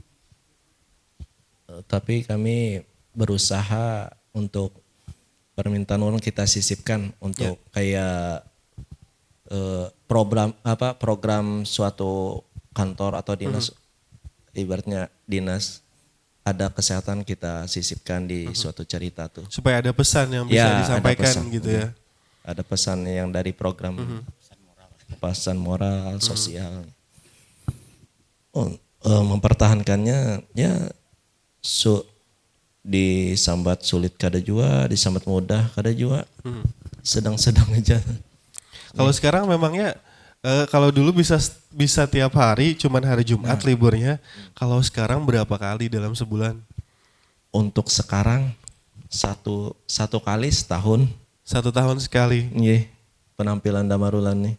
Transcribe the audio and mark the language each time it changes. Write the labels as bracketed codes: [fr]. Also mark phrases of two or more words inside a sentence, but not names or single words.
[id] Tapi kami berusaha untuk permintaan orang kita sisipkan untuk kayak program suatu kantor atau dinas, ibaratnya dinas ada kesehatan kita sisipkan di suatu cerita tuh. Supaya ada pesan yang bisa disampaikan gitu ya. Ada pesan yang dari program pesan moral, sosial. [bjn] Mempertahankannya ya disambat sulit kada jua, disambat mudah kada jua. [id] Sedang-sedang aja. Kalau sekarang memangnya kalau dulu bisa tiap hari, cuman hari Jumat liburnya. Kalau sekarang berapa kali dalam sebulan? Untuk sekarang satu kali setahun. 1 tahun sekali. Iya, penampilan Damarulan nih.